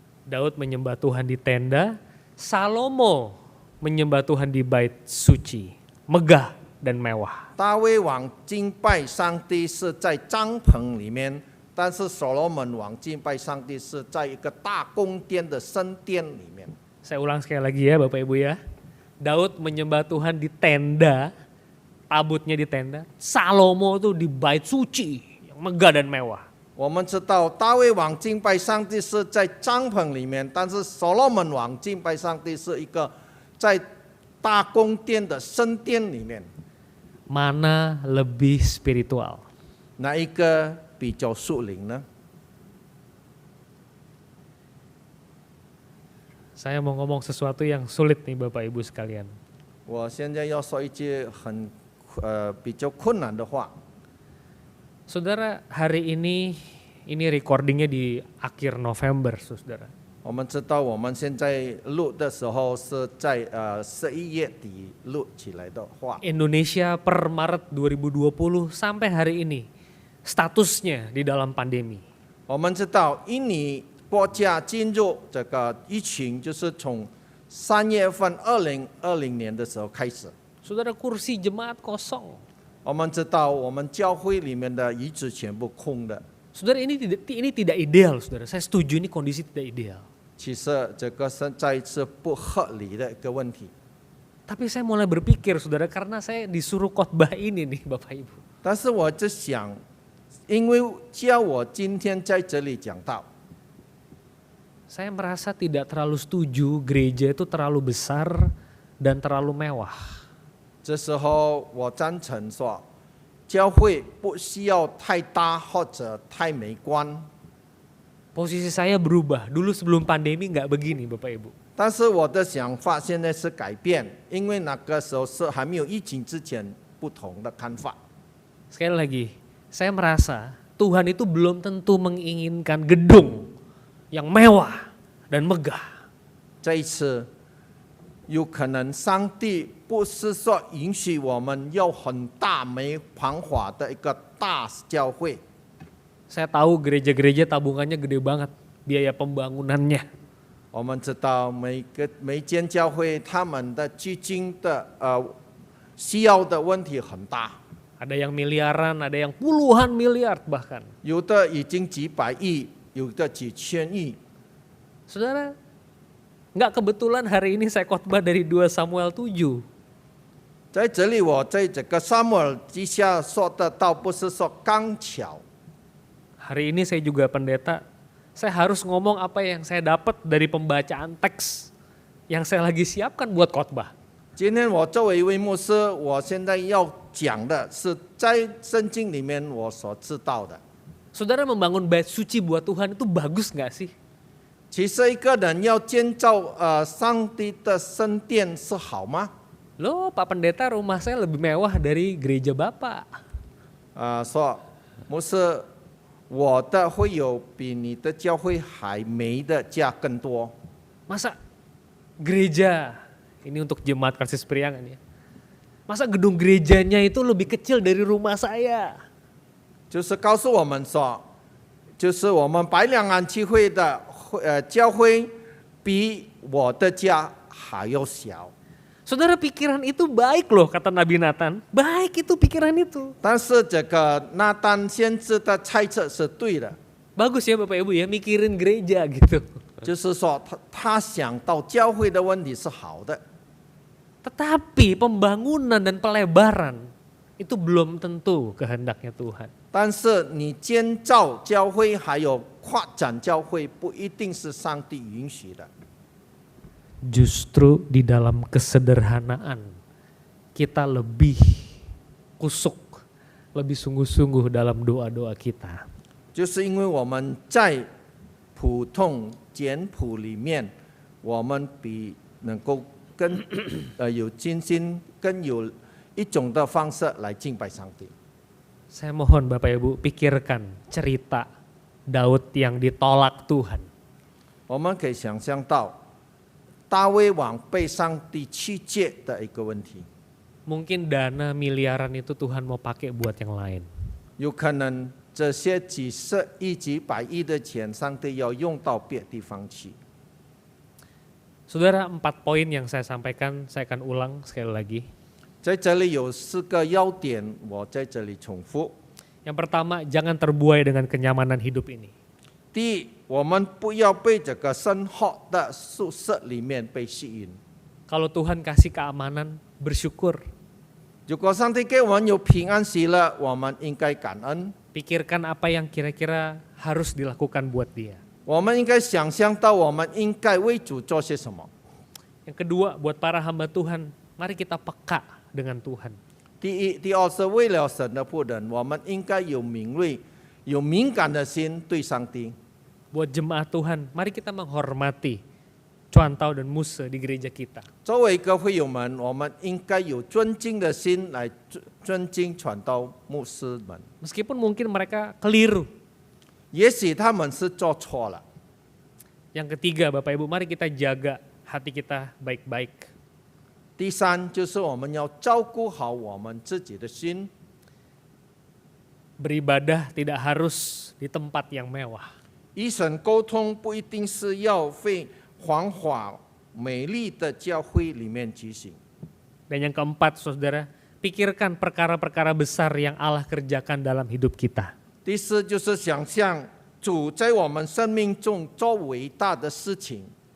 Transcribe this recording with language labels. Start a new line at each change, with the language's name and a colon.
Indonesian: Daud menyembah Tuhan di tenda, Salomo menyembah Tuhan di bait suci, megah dan mewah.
Chinese: 大卫王敬拜上帝是在帐篷里面，但是所罗门王敬拜上帝是在一个大宫殿的圣殿里面。
Indonesian: Saya ulang sekali lagi ya Bapak Ibu ya. Daud menyembah Tuhan di tenda, tabutnya di tenda, Salomo tuh di bait suci yang megah dan mewah.
Chinese: 我们知道大卫王敬拜上帝是在帐篷里面，但是所罗门王敬拜上帝是一个在大宫殿的圣殿里面，
Indonesian: Mana lebih spiritual?
Chinese: 哪一个比较属灵呢？
Indonesian: Saya mau ngomong sesuatu yang sulit nih Bapak Ibu sekalian.
Chinese: 我现在要说一句比较困难的话。
Indonesian: Saudara, hari ini recordingnya di akhir November, saudara.
Chinese: 我们知道我们现在录的时候是在11月底录起来的话，
Indonesian: Indonesia per Maret 2020 sampai hari ini statusnya di dalam pandemi.
Chinese: 我们知道印尼国家进入这个疫情，就是从3月份2020年的时候开始。
Indonesian: Saudara, kursi jemaat kosong.
Chinese: 我们知道我们教会里面的椅子全部空的。
Indonesian: Saudara, ini tidak ideal, saudara. Saya setuju ini kondisi tidak ideal.
Chinese: 其实这个实在是不合理的一个问题。
Indonesian: Tapi saya mulai berpikir, saudara, karena saya disuruh khotbah ini nih, Bapak Ibu.
Chinese: 但是我就想，因为叫我今天在这里讲道，
Indonesian: Saya merasa tidak terlalu setuju gereja itu terlalu besar dan terlalu mewah.
Chinese: 这时候我赞成说，教会不需要太大或者太美观。
Indonesian: Posisi saya berubah. Dulu sebelum pandemi nggak begini, Bapak Ibu.
Chinese: 但是我的想法现在是改变，因为那个时候是还没有疫情之前不同的看法。
Indonesian: Sekali lagi, saya merasa Tuhan itu belum tentu menginginkan gedung yang mewah dan megah.
Chinese: 这一次，有可能上帝不是说允许我们要很大没繁华的一个大教会。
Indonesian: Saya tahu gereja-gereja tabungannya gede banget, biaya pembangunannya.
Chinese: 我们知道每间教会他们的基金的需要的问题很大，
Indonesian: Ada yang miliaran, ada yang puluhan miliar bahkan.
Chinese: 有的已经几百亿，有的几千亿。
Indonesian: Saudara, nggak kebetulan hari ini saya khotbah dari 2 Samuel 7.
Chinese: 在这里，我在这个撒母耳记下说的倒不是说刚巧。
Indonesian: Hari ini saya juga pendeta, saya harus ngomong apa yang saya dapat dari pembacaan teks yang saya lagi siapkan buat khotbah.
Chinese: 今天我作为一位牧师，我现在要讲的是在圣经里面我所知道的。
Indonesian: Saudara, membangun bait suci buat Tuhan itu bagus nggak sih?
Chinese: 其实一个人要建造上帝的圣殿是好吗？
Indonesian: Loh, Pak Pendeta, rumah saya lebih mewah dari gereja Bapak.
Chinese: 说牧师，我的会有比你的教会还美的家更多。
Indonesian: Masa gereja, ini untuk jemaat Kasih Priangan ya. Masa gedung gerejanya itu lebih kecil dari rumah saya?
Chinese: 就是告诉我们说，就是我们白两岸区会的教会比我的家还要小。
Indonesian: Saudara, pikiran itu baik loh, kata Nabi Nathan. Baik itu pikiran itu.
Chinese: 但是这个拿单先知的猜测是对的，
Indonesian: Bagus ya Bapak Ibu ya, mikirin gereja gitu.
Chinese: 就是说他想到教会的问题是好的，
Indonesian: Tetapi pembangunan dan pelebaran itu belum tentu kehendaknya Tuhan.
Chinese: 但是你建造教会还有扩展教会，不一定是上帝允许的。
Indonesian: Justru di dalam kesederhanaan kita lebih kusuk, lebih sungguh-sungguh dalam doa-doa kita.
Chinese: 就是因为我们在普通简朴里面，我们比能够更有精心，更有一种的方式来敬拜上帝。
Indonesian: Saya mohon Bapak Ibu pikirkan cerita Daud yang ditolak Tuhan.
Chinese: 我们可以想象到大卫王被上帝弃绝的一个问题，
Indonesian: Mungkin dana miliaran itu Tuhan mau pakai buat yang lain.
Chinese: 有可能这些几十亿、几百亿的钱，上帝要用到别地方去。
Indonesian: Saudara, 4 poin yang saya sampaikan, saya akan ulang sekali lagi.
Chinese: 在这里有4个要点，我在这里重复。
Indonesian: Yang pertama, jangan terbuai dengan kenyamanan hidup ini.
Chinese: 第一，我们不要被这个生活的宿舍里面被吸引。
Indonesian: Kalau Tuhan kasih keamanan, bersyukur.
Chinese: 如果上帝给我们有平安喜乐，我们应该感恩。
Indonesian: Pikirkan apa yang kira-kira harus dilakukan buat dia.
Chinese: 我们应该想象到我们应该为主做些什么。
Indonesian: Yang kedua, buat para hamba Tuhan, mari kita peka dengan Tuhan.
Chinese: 第二是为了神的仆人，我们应该有敏锐、有敏感的心对上帝。
Indonesian: Buat jemaat Tuhan, mari kita menghormati Chuan Tao dan Muse di gereja kita.
Chinese: 作为一个会友们，我们应该有尊敬的心来尊敬传道牧师们。
Indonesian: Meskipun mungkin mereka keliru.
Chinese: 也许他们是做错了。
Indonesian: Yang ketiga, Bapak Ibu, mari kita jaga hati kita baik-baik.
Chinese: 第三就是我们要照顾好我们自己的心。
Indonesian: Beribadah tidak harus di tempat yang mewah.
Chinese: 与神沟通不一定是要在繁华美丽的教会里面举行。
Indonesian: Dan yang keempat, saudara, pikirkan perkara-perkara besar yang Allah kerjakan dalam hidup kita.
Chinese: 第四就是想象主在我们生命中做伟大的事情。